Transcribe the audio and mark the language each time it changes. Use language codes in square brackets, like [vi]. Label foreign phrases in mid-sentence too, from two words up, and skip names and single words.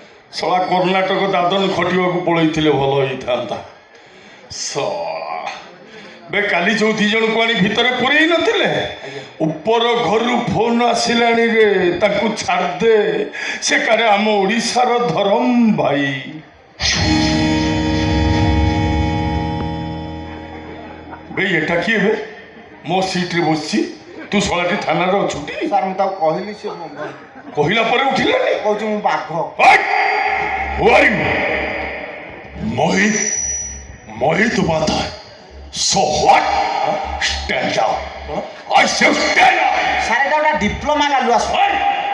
[or] ଶଳା କର୍ଣ୍ଣାଟକ ଦାଦନ ଖଟିବାକୁ ପଳେଇଥିଲେ ଭଲ ହେଇଥାନ୍ତା ଶଳା ବେ କାଲି ଯୋଉ ଦି ଜଣକୁ ଆଣି ଭିତରେ ପୁରେଇ ନଥିଲେ ଉପର ଘରୁ ଫୋନ ଆସିଲାଣି ରେ ତାକୁ ଛାଡିଦେ ସେ କାଳେ ଆମ ଓଡ଼ିଶାର ଧରମ ଭାଇ ବେ ଏଟା କିଏ ବେ ମୋ ସିଟରେ ବସିଛି ତୁ ଶଳାଟି ଥାନାରେ ଅଛୁଟି ସାର୍ ମୁଁ ତାକୁ କହିଲି ସେ କହିଲା ପରେ ଉଠିଲାନି କହୁଛି ମୁଁ ବାଘ [en] Who are you? Mohit? Mohit Upadhyay. So what? Stand down. I say stand down. [or] ସାର୍ ଏଟା ଗୋଟେ ଡିପ୍ଲୋମା ଗାଲୁଆ [en] What?